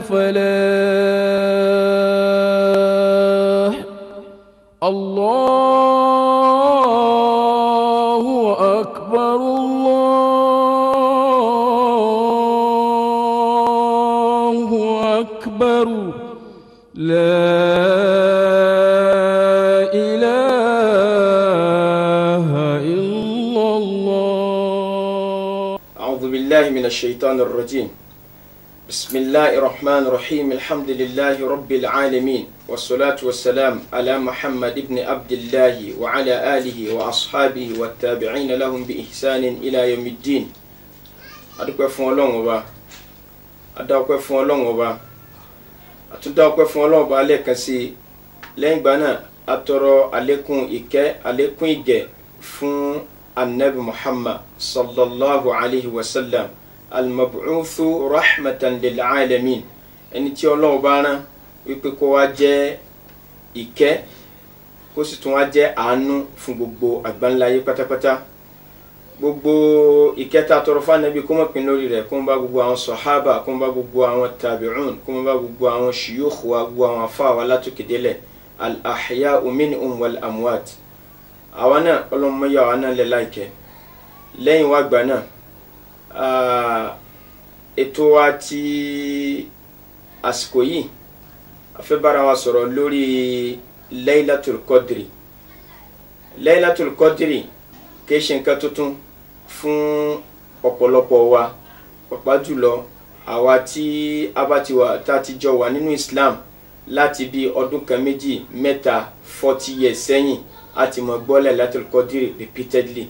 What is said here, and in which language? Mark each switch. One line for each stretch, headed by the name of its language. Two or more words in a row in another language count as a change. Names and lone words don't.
Arabic: الفلاح الله أكبر الله أكبر لا إله إلا الله. أعوذ بالله من الشيطان الرجيم. بسم الله الرحمن الرحيم. الحمد لله رب العالمين والصلاة والسلام على محمد بن عبد الله وعلى آله وأصحابه والتابعين لهم بإحسان إلى يوم الدين.
Yoruba: adúpẹ́ fún Ọlọ́run Ọba adáwọ́pẹ́ fún Ọlọ́run Ọba àtúndáwọ́pẹ́ fún Ọlọ́run Ọba lẹ́ẹ̀kan sí lẹ́yìn ìgbà náà atọrọ àlékún ìkẹ́ àlékún ìgẹ̀ fún anabi Muhammad
Arabic: صلى الله عليه وسلم المبعوث رحمة للعالمين
Yoruba: ẹni tí Ọlọ́run bá rán wípé kó wá jẹ́ ìkẹ́ kó sì tún wá jẹ́ àánú fún gbogbo àgbáńláyé pátápátá. Gbogbo ìkẹta tọrọ fún Ànábì kó mọ̀ pín lórí rẹ̀, kó mọ̀ bá gbogbo àwọn sàhábà, kó mọ̀ bá gbogbo àwọn tabi'un, kó mọ̀ bá gbogbo àwọn shuyukh wa, gbogbo àwọn àfáà wa látòkè délẹ̀,
Arabic: الأحياء منهم والأموات.
Yoruba: Àwa náà Ọlọ́run yà wá náà lẹ̀ láìkẹ́. Lẹ́yìn wá gbà náà ètò wa ti àsìkò yìí a fẹ́ bára wa sọ̀rọ̀ lórí Laylatul Qadri. Laylatul Qadri kìí ṣe nǹkan tuntun fún ọ̀pọ̀lọpọ̀ wa, pàápàá jùlọ àwa tí a bá ti wà tá ti jọ wà nínú Islam láti bí ọdún kan méjì mẹ́ta 40 years sẹ́yìn a ti mọ̀ gbọ́ Laylatul Qadri repeatedly.